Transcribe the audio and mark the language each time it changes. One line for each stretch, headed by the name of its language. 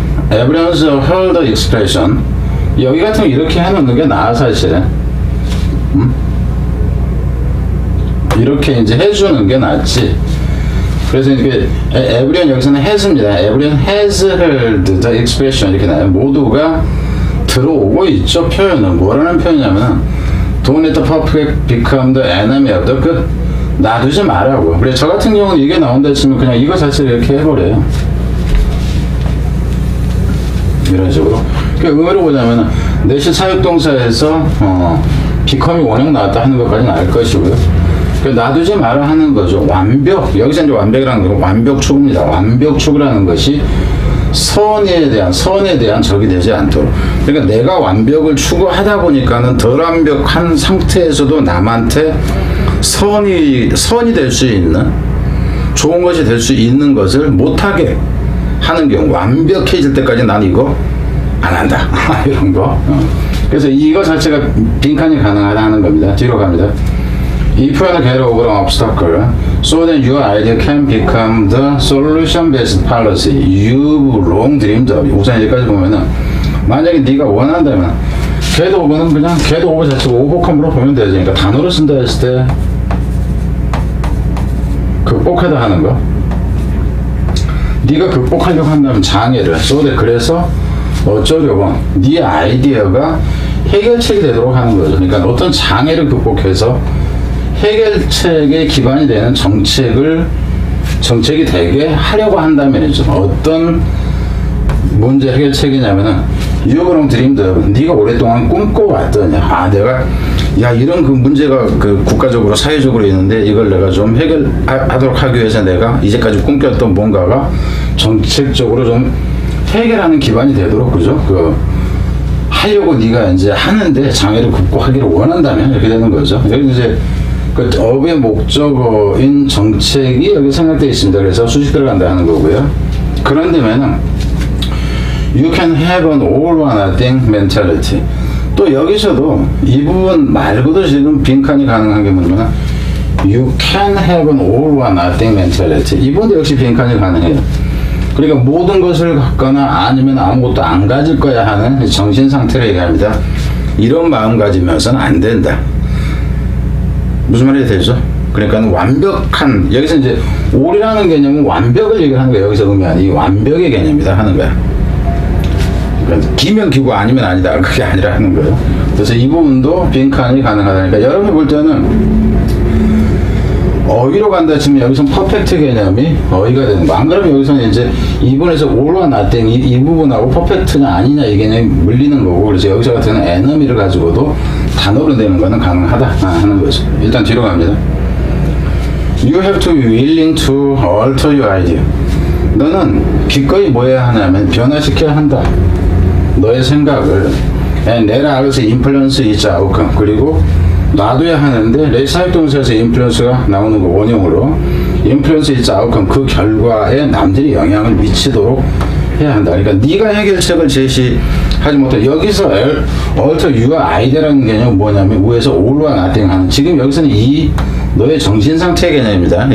English: Everyone's heard the expression.
Korean: 여기 같은 거 이렇게 해놓는 게 나아, 사실은. 이렇게 이제 해주는 게 낫지. 그래서 이렇게 everyone 여기서는 has입니다.
English: Everyone has heard the expression
Korean: 이렇게 나와요. 모두가 들어오고 있죠. 표현은 뭐라는 표현이냐면
English: don't let the perfect become the enemy of the good.
Korean: 놔두지 말라고. 그래, 저 같은 경우는 이게 나온다 치면 그냥 이거 자체를 이렇게 해버려요. 이런 식으로. 의외로 보자면 내시 사역동사에서 become이 원형 나왔다 하는 것까지는 알 것이고요. 놔두지 말아 하는 거죠. 완벽, 여기서 이제 완벽이라는 건 완벽 추구입니다. 완벽 추구라는 것이 선에 대한 적이 되지 않도록. 그러니까 내가 완벽을 추구하다 보니까는 덜 완벽한 상태에서도 남한테 선이 될 수 있는, 좋은 것이 될 수 있는 것을 못하게 하는 경우, 완벽해질 때까지 난 이거 안 한다. 이런 거. 그래서 이거 자체가 빈칸이 가능하다는 겁니다. 뒤로 갑니다. 이 표현을
English: get over an obstacle so that your idea can become the solution-based policy you've long dreamed of.
Korean: 우선 여기까지 보면은 만약에 네가 원한다면 get over는 그냥 get over 자체가 오버컴으로 보면 되죠. 그러니까 단어를 쓴다 했을 때 극복하다 하는 거. 네가 극복하려고 한다면 장애를 so that, 그래서 어쩌려고 네 아이디어가 해결책이 되도록 하는 거죠. 그러니까 어떤 장애를 극복해서 해결책의 기반이 되는 정책이 되게 하려고 한다면이죠. 어떤 문제 해결책이냐면은 유그롱 드림드, 네가 오랫동안 꿈꿔왔던, 내가 이런 문제가 국가적으로 사회적으로 있는데 이걸 내가 좀 해결하도록 하기 위해서 내가 이제까지 꿈꿨던 뭔가가 정책적으로 좀 해결하는 기반이 되도록, 그죠? 하려고 네가 이제 하는데 장애를 극복하기를 원한다면 이렇게 되는 거죠. 여기 이제 업의 목적어인 정책이 여기 생각되어 있습니다. 그래서 수식 들어간다 하는 거고요. 그런데면은
English: you can have an all or nothing mentality.
Korean: 또 여기서도 이 부분 말고도 지금 빈칸이 가능한 게 뭐냐면
English: you can have an all or nothing mentality.
Korean: 이 부분도 역시 빈칸이 가능해요. 그러니까 모든 것을 갖거나 아니면 아무것도 안 가질 거야 하는 정신 상태를 얘기합니다. 이런 마음 가지면서는 안 된다. 무슨 말이 되죠? 그러니까 완벽한, 여기서 이제 올이라는 개념은 완벽을 얘기하는 거예요. 여기서 보면 이 완벽의 개념이다 하는 거야. 그러니까 기면 기고 아니면 아니다, 그게 아니라 하는 거예요. 그래서 이 부분도 빈칸이 가능하다니까 여러분이 볼 때는 어휘로 간다 치면 여기서 퍼펙트 개념이 어휘가 되는 거. 안 그러면 여기서는 이제 이분에서 올과 나땡 이 부분하고 퍼펙트냐 아니냐 이 개념이 물리는 거고, 그래서 여기서 같은 에너미를 가지고도 단어로 내는 거는 가능하다 하는 거죠. 일단 뒤로 갑니다.
English: You have to be willing to alter your idea.
Korean: 너는 기꺼이 뭐 해야 하냐면 변화시켜야 한다. 너의 생각을.
English: And let others influence its outcome.
Korean: 그리고 놔둬야 하는데 레 사역동사에서 인플루언스가 나오는 거 원형으로
English: influence its outcome,
Korean: 그 결과에 남들이 영향을 미치도록 해야 한다. 그러니까 네가 해결책을 제시하지 못해. 여기서
English: alter your idea
Korean: 라는 개념은 뭐냐면 위에서 all와 nothing 하는, 지금 여기서는 이 너의 정신 상태 개념입니다.